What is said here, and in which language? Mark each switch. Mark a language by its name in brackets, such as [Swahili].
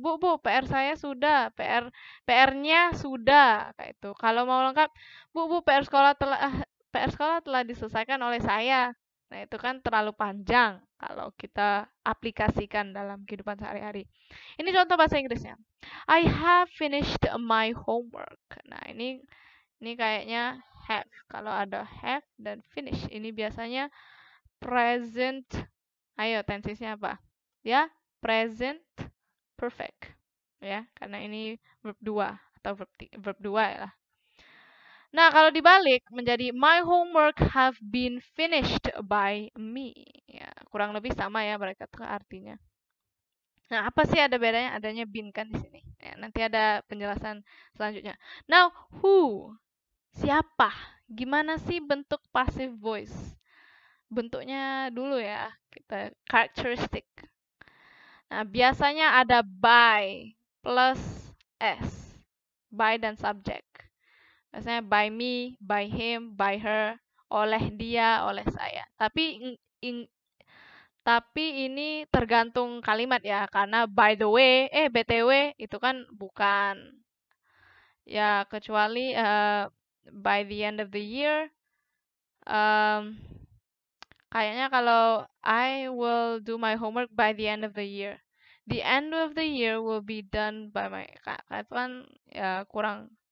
[Indonesian] Bu, PR saya sudah. PR-nya sudah. Kayak itu. Kalau mau lengkap, Bu, PR sekolah telah diselesaikan oleh saya. Nah, itu kan terlalu panjang kalau kita aplikasikan dalam kehidupan sehari-hari. Ini contoh bahasa Inggrisnya. [English] I have finished my homework. [Indonesian] Nah, ini kayaknya have. Kalau ada have dan finish, ini biasanya present. Ayo, tensesnya apa? Ya, present perfect. Ya, karena ini verb 2 atau verb 2 ya lah. Nah, kalau dibalik menjadi [English] my homework have been finished by me. [Indonesian] Ya, kurang lebih sama ya mereka tuh artinya. Nah, apa sih ada bedanya? Adanya been kan di sini. Ya, nanti ada penjelasan selanjutnya. [English] Now, who? [Indonesian] Siapa? Gimana sih bentuk passive voice? Bentuknya dulu ya, kita characteristic. Nah, biasanya ada by plus s. By dan subject. Biasanya by me, by him, by her, oleh dia, oleh saya. Tapi ini tergantung kalimat ya, karena [English] by the way, [Indonesian] BTW itu kan bukan. Ya, kecuali by the end of the year, kayaknya kalau [English] I will do my homework by the end of the year. The end of the year will be done by my, [Indonesian] itu kan ya kurang.